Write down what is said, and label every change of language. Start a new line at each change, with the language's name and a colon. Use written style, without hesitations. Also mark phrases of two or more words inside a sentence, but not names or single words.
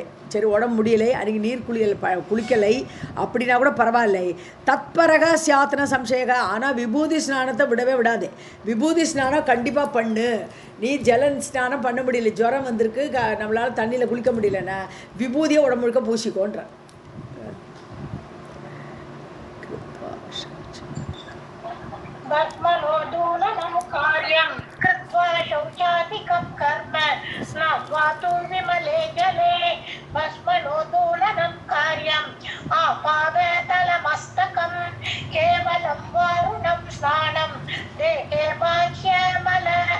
Tamil: சரி உடம்பு முடியலை, அன்றைக்கி நீர் குளிக்கலை அப்படின்னா கூட பரவாயில்லை.
Sanskrit: तत्परः स्यात् न संशयः.
Tamil: ஆனால் விபூதி ஸ்நானத்தை விடவே விடாது. விபூதி ஸ்நானம் கண்டிப்பாக பண்ணு. நீ ஜல ஸ்நானம் பண்ண முடியல, ஜுரம் வந்திருக்கு, நம்மளால் தண்ணியில் குளிக்க முடியலன்னா விபூதியை உடம்பு முழுக்க பூசிக்கோன்ற.
Sanskrit: भस्मनोदूलनं कार्यं कृत्वा शौचादिकं कर्म स्नात्वा तु विमले जले भस्मनोदूलनं कार्यम् आपादतलमस्तकं केवलं वारुणं स्नानं देहे बाह्यमल